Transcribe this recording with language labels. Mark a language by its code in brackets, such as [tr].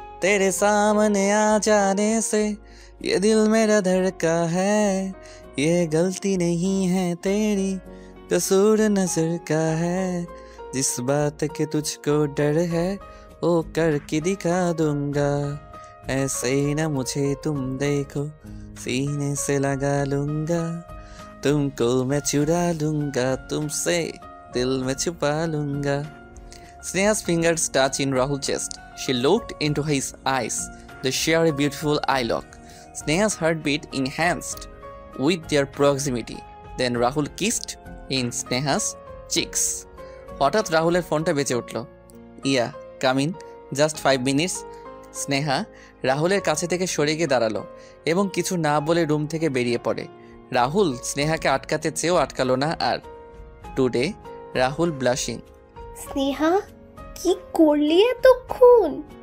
[hi] तेरे सामने आ जाने से ये दिल मेरा धड़का है, ये गलती नहीं है तेरी, कसूर नजर का है, जिस बात के तुझको डर है वो करके दिखा दूंगा, ऐसे ही ना मुझे तुम देखो सीने से लगा लूंगा, तुमको मैं चुरा लूंगा, तुमसे दिल में छुपा लूंगा. [en] Sneha's fingers touch in Rahul's chest. She looked into his eyes. They share a beautiful eye lock. Sneha's heartbeat enhanced with their proximity. Then Rahul kissed in Sneha's cheeks. [bn] হঠাৎ রাহুলের ফোনটা বেজে উঠল। [en] Yeah come in, just 5 minutes. [bn] Sneha রাহুলের কাছে থেকে সরে গিয়ে দাঁড়ালো এবং কিছু না বলে রুম থেকে বেরিয়ে পড়ে। রাহুল স্নেহাকে আটকাতে চেয়েও আটকালো না আর। [en] Today Rahul blushing. [bn] স্নেহা কি করলি এতক্ষণ?